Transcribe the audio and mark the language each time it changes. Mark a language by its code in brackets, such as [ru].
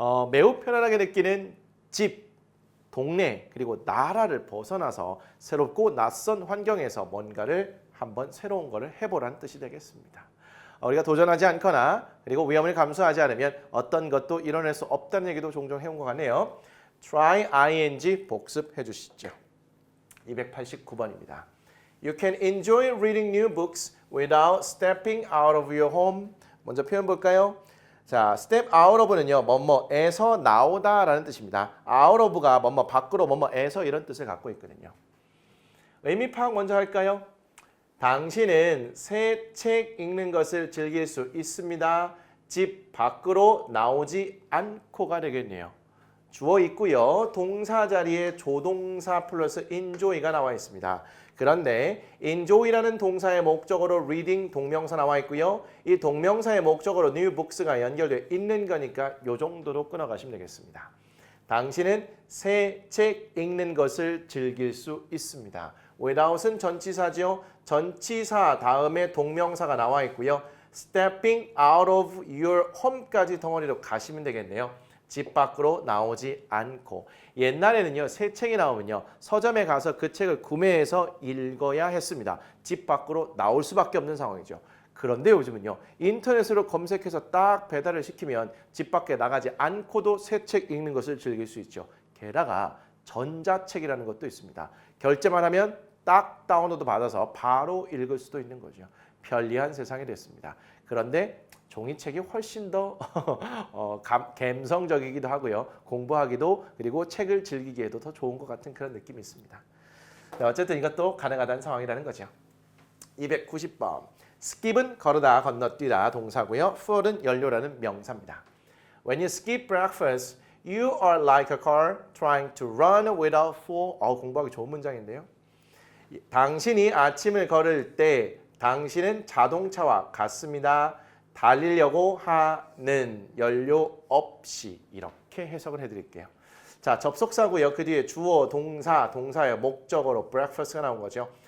[ko] 매우 편안하게 느끼는 집, 동네, 그리고 나라를 벗어나서 새롭고 낯선 환경에서 뭔가를 한번 새로운 거를 해보라는 뜻이 되겠습니다. 우리가 도전하지 않거나 그리고 위험을 감수하지 않으면 어떤 것도 이뤄낼 수 없다는 얘기도 종종 해온 것 같네요. try ing 복습해 주시죠. 289번입니다. [en] You can enjoy reading new books without stepping out of your home. [ko] 먼저 표현 볼까요? 자, step out of는요. 뭐뭐에서 나오다라는 뜻입니다. out of가 뭐뭐 밖으로 뭐뭐에서 이런 뜻을 갖고 있거든요. 의미 파악 먼저 할까요? 당신은 새 책 읽는 것을 즐길 수 있습니다. 집 밖으로 나오지 않고가 되겠네요. 주어 있고요. 동사 자리에 조동사 플러스 enjoy가 나와 있습니다. 그런데 enjoy라는 동사의 목적어로 reading 동명사 나와 있고요. 이 동명사의 목적어로 new books가 연결되어 있는 거니까 이 정도로 끊어가시면 되겠습니다. 당신은 새 책 읽는 것을 즐길 수 있습니다. without은 전치사죠. 전치사 다음에 동명사가 나와 있고요. [en] stepping out of your home [ko] 까지 덩어리로 가시면 되겠네요. 집 밖으로 나오지 않고. 옛날에는요. 새 책이 나오면요. 서점에 가서 그 책을 구매해서 읽어야 했습니다. 집 밖으로 나올 수밖에 없는 상황이죠. 그런데 요즘은요. 인터넷으로 검색해서 딱 배달을 시키면 집 밖에 나가지 않고도 새 책 읽는 것을 즐길 수 있죠. 게다가 전자책이라는 것도 있습니다. 결제만 하면 딱 다운로드 받아서 바로 읽을 수도 있는 거죠. 편리한 세상이 됐습니다. 그런데 종이책이 훨씬 더 감성적이기도 하고요. 공부하기도 그리고 책을 즐기기에도 더 좋은 것 같은 그런 느낌이 있습니다. 어쨌든 이것도 가능하다는 상황이라는 거죠. 290번. skip은 걸으다, 건너뛰다 동사고요. fuel은 연료라는 명사입니다. [en] When you skip breakfast, you are like a car trying to run without fuel. [ko] 공부하기 좋은 문장인데요. 당신이 아침을 걸을 때 당신은 자동차와 같습니다. 달리려고 하는 연료 없이 이렇게 해석을 해드릴게요. 자, 접속사고요. 그 뒤에 주어, 동사, 동사의 목적어로 breakfast가 나온 거죠.